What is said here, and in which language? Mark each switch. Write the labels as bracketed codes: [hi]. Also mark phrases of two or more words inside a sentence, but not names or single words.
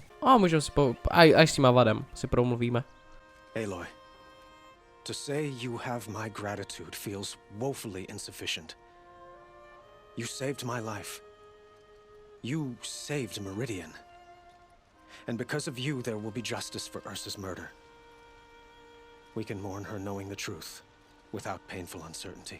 [cs] A můžeme si až s tím Avadem si promluvíme. [en] Aloy, to say you have my gratitude feels woefully insufficient. You saved my life. You saved Meridian. And because of you, there will be justice for Ersa's murder. We can mourn her knowing the truth, without painful uncertainty.